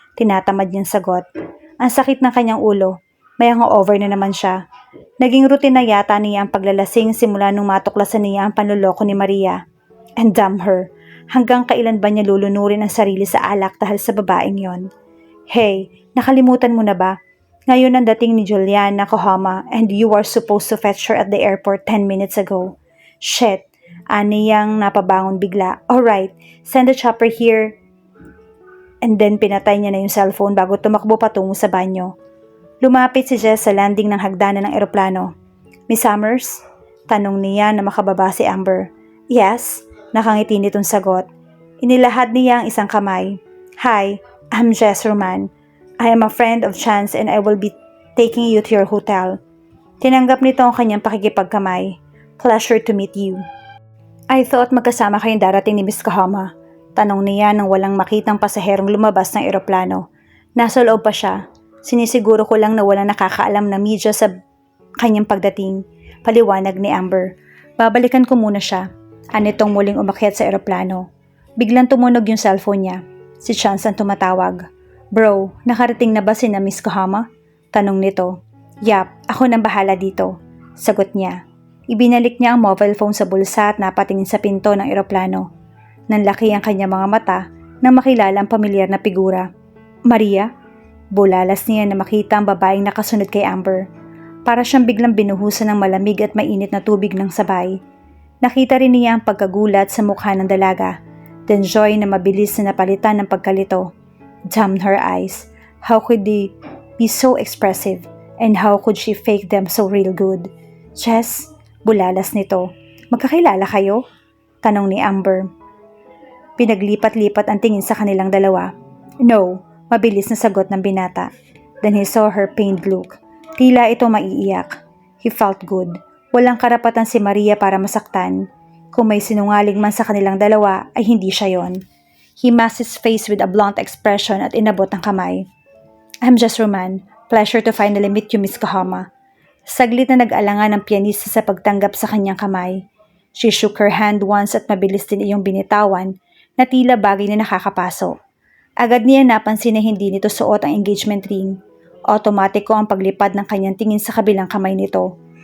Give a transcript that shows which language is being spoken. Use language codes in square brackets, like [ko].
[tl] Tinatamad niyang sagot. Ang sakit ng kanyang ulo. May hangover na naman siya. Naging routine na yata niya ang paglalasing simula nung matuklasan niya ang panloloko ni Maria. [en] And damn her. [tl] Hanggang kailan ba niya lulunurin ang sarili sa alak dahil sa babaeng yon? Hey, nakalimutan mo na ba? Ngayon ang dating ni [en] Juliana Kohama and you are supposed to fetch her at the airport 10 minutes ago. Shit, [tl] aniyang napabangon bigla. [en] Alright, send a chopper here. [tl] And then pinatay niya na yung cellphone bago tumakbo patungo sa banyo. Lumapit si Jess sa landing ng hagdanan ng eroplano. Miss Summers? Tanong niya na makababa si Amber. Yes, nakangiti nitong sagot. Inilahad niya ang isang kamay. [en] Hi, I'm Jess Roman. I am a friend of Chance and I will be taking you to your hotel. [tl] Tinanggap nito ang kanyang pakikipagkamay. [en] Pleasure to meet you. I thought [tl] magkasama kayong darating ni Miss Kahama. Tanong niya nang walang makitang pasaherong lumabas ng eroplano. Nasa loob pa siya. Sinisiguro ko lang na walang nakakaalam na media sa kanyang pagdating. Paliwanag ni Amber. Babalikan ko muna siya. Anitong muling umakyat sa eroplano. Biglang tumunog yung cellphone niya. Si Chance ang tumatawag. Bro, nakarating na ba si na Miss Kahama? Tanong nito. Yap, ako nang bahala dito. Sagot niya. Ibinalik niya ang mobile phone sa bulsa at napatingin sa pinto ng eroplano. Nanlaki ang kanyang mga mata nang makilala ang pamilyar na figura. Maria? Bulalas niya na makita ang babaeng nakasunod kay Amber. Para siyang biglang binuhusan ng malamig at mainit na tubig ng sabay. Nakita rin niya ang pagkagulat sa mukha ng dalaga. [en] Then joy [tl] na mabilis na napalitan ng pagkalito. [en] Damn her eyes. How could they be so expressive? And how could she fake them so real good? [tl] Jess, bulalas nito. Magkakilala kayo? Tanong ni Amber. Pinaglipat-lipat ang tingin sa kanilang dalawa. No, mabilis na sagot ng binata. [en] Then he saw her pained look. [tl] Tila ito maiiyak. [en] He felt good. [tl] Walang karapatan si Maria para masaktan. Kung may sinungaling man sa kanilang dalawa, ay hindi siya yon. [en] He masked his face with a blunt expression [tl] at inabot ang kamay. [en] I'm Jess Roman. Pleasure to finally meet you, Miss Kahama. [tl] Saglit na nag-alangan ang pianista sa pagtanggap sa kanyang kamay. [en] She shook her hand once [tl] at mabilis din iyong binitawan na tila bagay na nakakapaso. Agad niya napansin na hindi nito suot ang engagement ring. Automatiko ang paglipad ng kanyang tingin sa kabilang kamay nito.